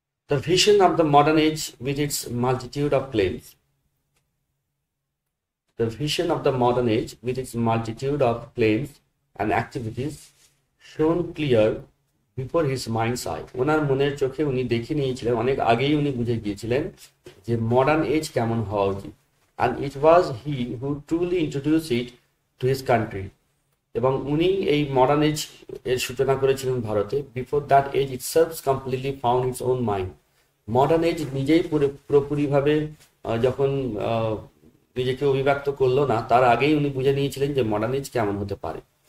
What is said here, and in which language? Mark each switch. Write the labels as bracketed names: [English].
[English] The vision of the modern age with its multitude of claims. The vision of the modern age with its multitude of claims and activities shone clear before his mind's eye. [Bangla] ওনার মনের চোখে উনি দেখে নিয়েছিলেন, অনেক আগেই উনি বুঝে গিয়েছিলেন যে মডার্ন এজ কেমন হওয়া উচিত। [English] and it was he who truly introduced it to his country. [Bangla] এবং উনি এই মডার্ন এজ এর সূচনা করেছিলেন ভারতে। [English] Before that age itself completely found its own mind. [Bangla] Modern age নিজেই পুরোপুরিভাবে যখন নিজেকে অভিব্যক্ত করলো না, তার আগেই উনি বুঝে নিয়েছিলেন যে মডার্ন এজ কেমন হতে পারে।